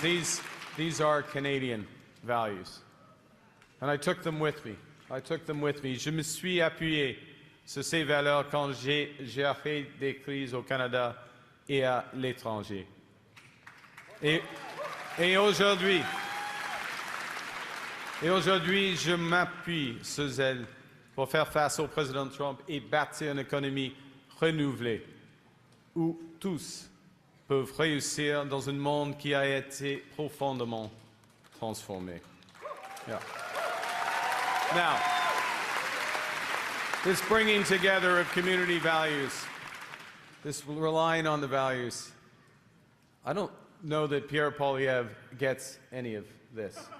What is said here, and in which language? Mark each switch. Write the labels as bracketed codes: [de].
[en] These are Canadian values. And I took them with me. [fr] Je me suis appuyé sur ces valeurs quand j'ai fait des crises au Canada et à l'étranger. Et aujourd'hui, je m'appuie sur elles pour faire face au président Trump et bâtir une économie renouvelée où tous peuvent réussir dans un monde qui a été profondément transformé. [en] Yeah. Now, this bringing together of community values, this relying on the values, I don't know that Pierre Poilievre gets any of this.